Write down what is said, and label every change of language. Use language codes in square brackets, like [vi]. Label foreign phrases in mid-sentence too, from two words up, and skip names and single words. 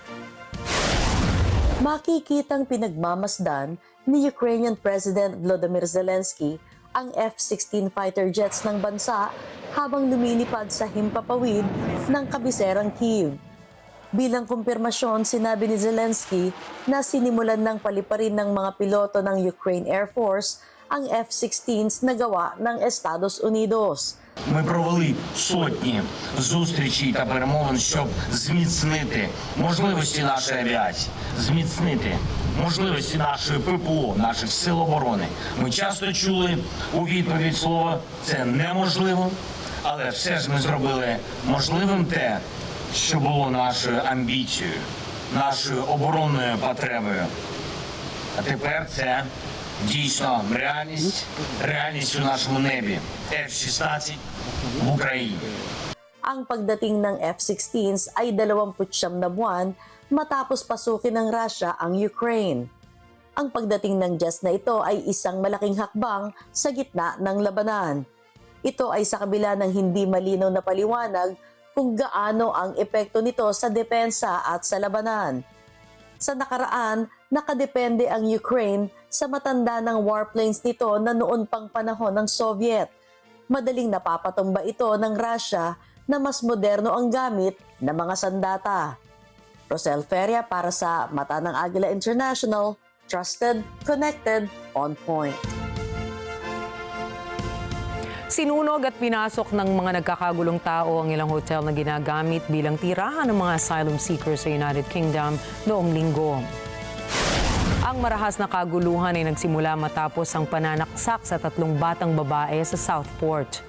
[tl] Makikitang pinagmamasdan ni [en] Ukrainian President [tl] Volodymyr Zelensky ang F-16 fighter jets ng bansa habang lumilipad sa himpapawid ng kabiserang Kyiv. Bilang kumpirmasyon, sinabi ni Zelensky na sinimulan ng paliparin ng mga piloto ng Ukraine Air Force ang F-16s na gawa ng Estados Unidos. [uk] Ми провели сотні зустрічей та перемовин, щоб зміцнити можливості нашої авіації, зміцнити можливості нашої ППО, наших сил оборони. Ми часто чули у відповідь слово «це неможливо», але все ж ми зробили можливим те, що було нашою амбіцією, нашою оборонною потребою. А тепер це дійсно реальність у нашому небі. F-16 в Україні. [tl] Ang pagdating ng F-16s ay 29 na buwan matapos pasukin ng Russia ang Ukraine. Ang pagdating ng jets na ito ay isang malaking hakbang sa gitna ng labanan. Ito ay sa kabila ng hindi malinaw na paliwanag kung gaano ang epekto nito sa depensa at sa labanan. Sa nakaraan, nakadepende ang Ukraine sa matanda ng warplanes nito na noon pang panahon ng Soviet. Madaling napapatumba ito ng Russia na mas moderno ang gamit ng mga sandata. Rosel Feria para sa Mata ng Agila International, [en] trusted, connected, on point. [tl] Sinunog at pinasok ng mga nagkakagulong tao ang ilang hotel na ginagamit bilang tirahan ng mga [en] asylum seekers [tl] sa United Kingdom noong linggo. Ang Ang marahas na kaguluhan ay nagsimula matapos ang pananaksak sa 3 batang babae sa Southport.